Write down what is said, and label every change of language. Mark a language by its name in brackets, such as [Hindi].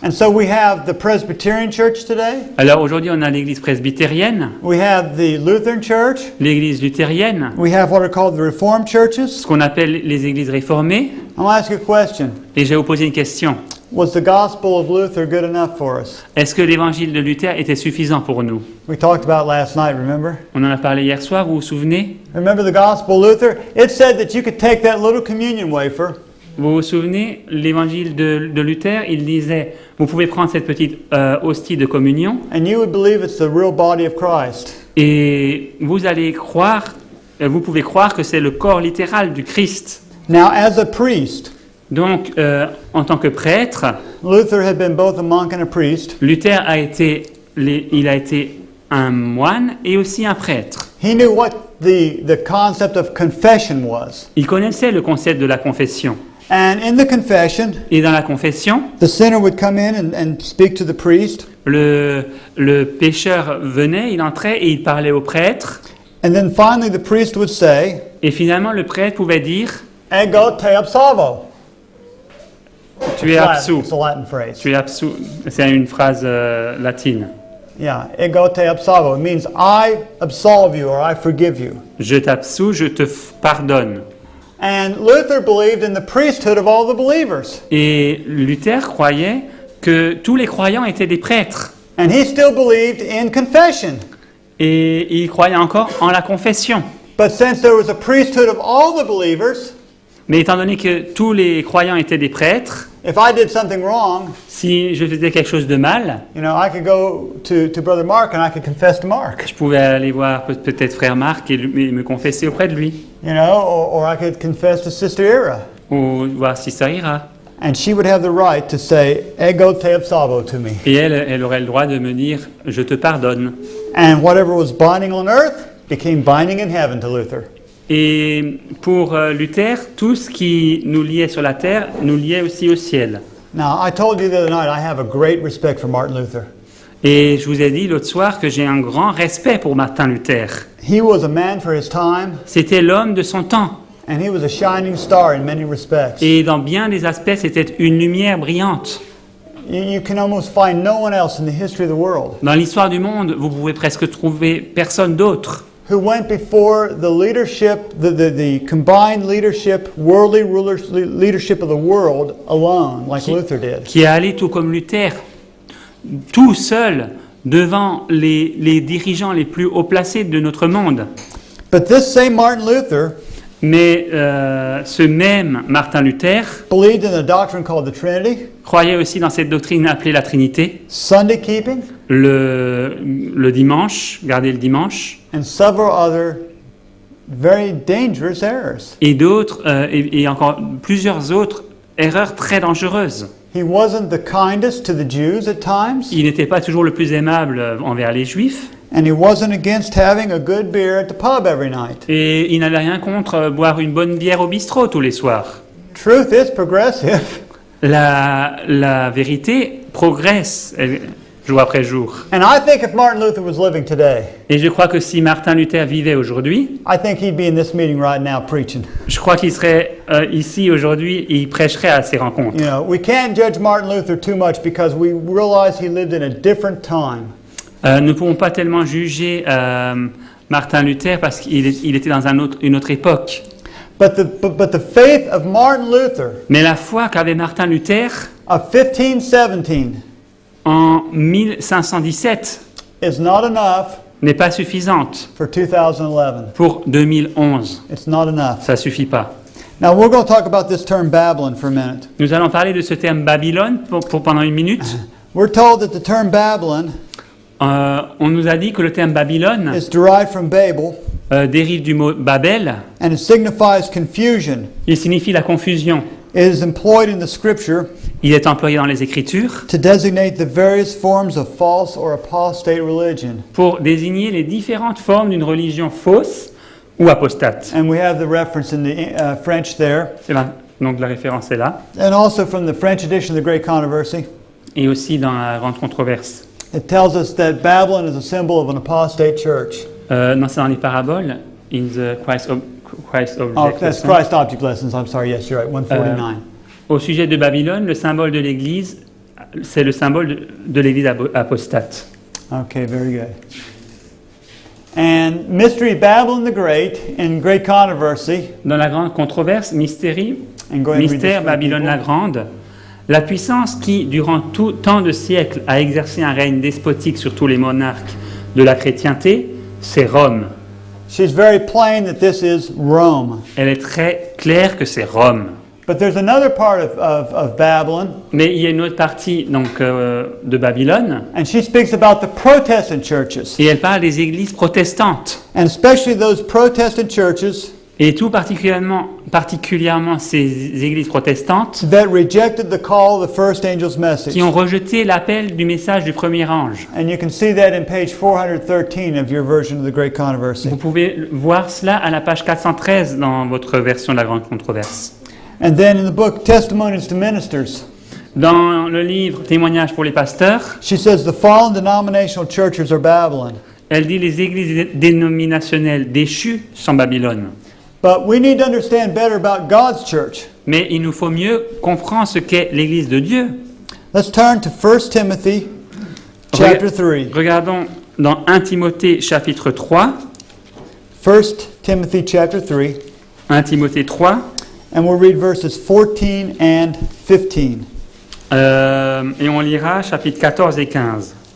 [English] And so we have the Presbyterian Church today. [French] Alors aujourd'hui, on a l'église presbytérienne, [English] We have the Lutheran Church. [French] l'église luthérienne, [English] We have what are called the Reformed churches. [French] ce qu'on appelle les églises réformées. [English] I'm going to ask you a question. [French] Et je vais vous poser une question. [English] Was the gospel of Luther good enough for us? [French] Est-ce que l'évangile de Luther était suffisant pour nous? [English] We talked about last night, remember? [French] On en a parlé hier soir, vous vous souvenez? [English] Remember the gospel of Luther? It said that you could take that little communion wafer [French] Vous vous souvenez, l'évangile de Luther, il disait, vous pouvez prendre cette petite hostie de communion [English] and you would believe it's the real body of Christ. [French] et vous allez croire, vous pouvez croire que c'est le corps littéral du Christ. [English] Now, as a priest, [French] Donc, en tant que prêtre, [English] Luther had been both a monk and a priest. [French] Luther il a été un moine et aussi un prêtre. [English] He knew what the concept of confession was. [French] Il connaissait le concept de la confession. [English] And in the confession, [French] Et dans la confession, [English] the sinner would come in and speak to the priest. [French] le pécheur venait, il entrait et il parlait au prêtre. [English] And then finally, the priest would say, [French] Et finalement, le prêtre pouvait dire, [Latin] Ego te absolvo. [French] tu es absous. [English] It's a Latin phrase. [French] Tu es absous. C'est une phrase latine. [English] Yeah, [Latin] ego te absolvo. [English] It means I absolve you or I forgive you. [French] Je t'absous, je te pardonne. [English] And Luther believed in the priesthood of all the believers. [French] Et Luther croyait que tous les croyants étaient des prêtres. [English] And he still believed in confession. [French] Et il croyait encore en la confession. [English] But since there was a priesthood of all the believers, [French] Mais étant donné que tous les croyants étaient des prêtres, [English] if I did something wrong, [French] si je faisais quelque chose de mal, [English] you know, I could go to Brother Mark and I could confess to Mark. [French] je pouvais aller voir peut-être frère Marc et me confesser auprès de lui. [English] You know, or I could confess to Sister Ira. [French] Ou voir si ça ira. [English] And she would have the right to say, [Latin] ego te absolvo [English] to me. [French] Et elle aurait le droit de me dire, je te pardonne. [English] And whatever was binding on earth became binding in heaven to Luther. [French] Et pour Luther, tout ce qui nous liait sur la terre nous liait aussi au ciel. [English] Now, I told you the other night I have a great respect for Martin Luther. [French] Et je vous ai dit l'autre soir que j'ai un grand respect pour Martin Luther. [English] He was a man for his time, [French] C'était l'homme de son temps. [English] and he was a shining star in many respects. [French] Et dans bien des aspects, c'était une lumière brillante. [English] You can almost find no one else in the history of the world [French] Dans l'histoire du monde, vous pouvez presque trouver personne d'autre [English] who went before the leadership, the combined leadership, worldly leadership of the world alone, like Luther did. [French] qui est allé tout comme Luther, tout seul, devant les dirigeants les plus haut placés de notre monde. [English] But this same Martin Luther [French] Mais ce même Martin Luther [English] believed in a doctrine called the Trinity, [French] croyait aussi dans cette doctrine appelée la Trinité, [English] Sunday keeping, [French] le dimanche, garder le dimanche, [English] and several other very dangerous errors. [French] et d'autres, et encore plusieurs autres erreurs très dangereuses. [English] He wasn't the kindest to the Jews at times, [French] Il n'était pas toujours le plus aimable envers les Juifs, [English] and he wasn't against having a good beer at the pub every night. [French] et il n'avait rien contre boire une bonne bière au bistrot tous les soirs. [English] Truth is progressive. [French] La vérité progresse jour après jour. [English] And I think if Martin Luther was living today, [French] Et je crois que si Martin Luther vivait aujourd'hui, [English] I think he'd be in this meeting right now preaching. [French] je crois qu'il serait ici aujourd'hui et il prêcherait à ces rencontres. [English] You know, we can't judge Martin Luther too much because we realize he lived in a different time. [French] Nous ne pouvons pas tellement juger Martin Luther parce qu'il était dans une autre époque. [English] But the faith of Martin Luther [French] Mais la foi qu'avait Martin Luther [English] of 1517 [French] en 1517 [English] is not enough [French] n'est pas suffisante [English] for 2011. [French] pour 2011. [English] It's not enough. [French] Ça suffit pas. [English] Now we're going to talk about this term Babylon for a minute. [French] Nous allons parler de ce terme Babylone pendant une minute. [English] We're told that the term Babylon [French] On nous a dit que le terme Babylone [English] is derived from Babel, [French] dérive du mot Babel. [English] and it signifies confusion. [French] Il signifie la confusion. [English] It is employed in the scripture [French] Il est employé dans les Écritures [English] to designate the various forms of false or apostate religion. [French] pour désigner les différentes formes d'une religion fausse ou apostate. [English] And we have the reference in the French there, [French] Donc la référence est là. [English] and also from the French edition of the Great Controversy. [French] Et aussi dans la grande controverse. [English] It tells us that Babylon is a symbol of an apostate church. [French] Non, c'est dans les paraboles. [English] In the Christ Object Oh, that's Lesson. Christ Object Lessons. I'm sorry. Yes, you're right. 149. [French] Au sujet de Babylone, le symbole de l'Église, c'est le symbole de l'Église apostate. [English] Okay, very good. And Mystery Babylon the Great in Great Controversy. [French] Dans la grande controverse, mystère [English] And go ahead and read this for [French] Babylone la [English] people. [French] Grande, la puissance qui, durant tant de siècles, a exercé un règne despotique sur tous les monarques de la chrétienté, c'est Rome. [English] She's very plain that this is Rome. [French] Elle est très claire que c'est Rome. [English] But there's another part of Babylon, [French] Mais il y a une autre partie donc, de Babylone, [English] and she speaks about the Protestant churches, [French] et elle parle des églises protestantes. [English] and especially those Protestant churches [French] Et tout particulièrement ces églises protestantes [English] that rejected the call of the first angel's message. [French] qui ont rejeté l'appel du message du premier ange. [English] And you can see that in page 413 of your version of the Great Controversy. [French] Vous pouvez voir cela à la page 413 dans votre version de la Grande Controverse. [English] And then in the book Testimonies to Ministers, [French] Dans le livre Témoignages pour les pasteurs, [English] she says the fallen denominational churches are Babylon. [French] elle dit les églises dénominationnelles déchues sont Babylone. [English] But we need to understand better about God's church. [French] Mais il nous faut mieux comprendre ce qu'est l'église de Dieu. [English] Let's turn to 1 Timothy chapter 3. [French] Regardons dans 1 Timothée chapitre 3. [English] 1 Timothy chapter 3. [French] 1 Timothée 3. [English] And we'll read verses 14 and 15. [French] Et on lira chapitres 14 et 15.